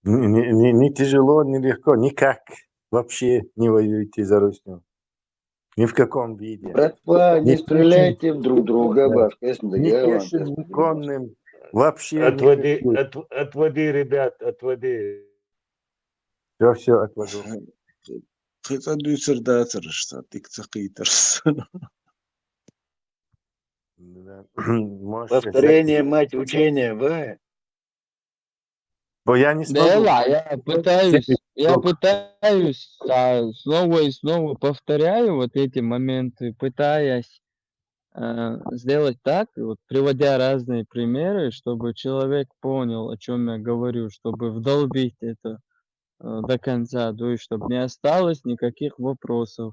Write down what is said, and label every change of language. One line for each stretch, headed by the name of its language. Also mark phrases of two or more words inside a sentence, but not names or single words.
Russian: Не тяжело, не легко, никак. Вообще не воюйте за Русню. Ни в каком виде. Братва, Ни не пешим, стреляйте в друг друга, да, башка, если ни договариваем, пешим, если ни не конным. Вообще Отводи, никакой. отводи, ребят, отводи. Все отвожу. خيطة دوسر داترش تيك تقيترس Да. Можете повторение, мать учения, вы. Бо я не Да смогу. ла, я пытаюсь, снова и снова повторяю вот эти моменты, пытаясь сделать так, вот, приводя разные примеры, чтобы человек понял, о чем я говорю, чтобы вдолбить это до конца, то есть чтобы не осталось никаких вопросов.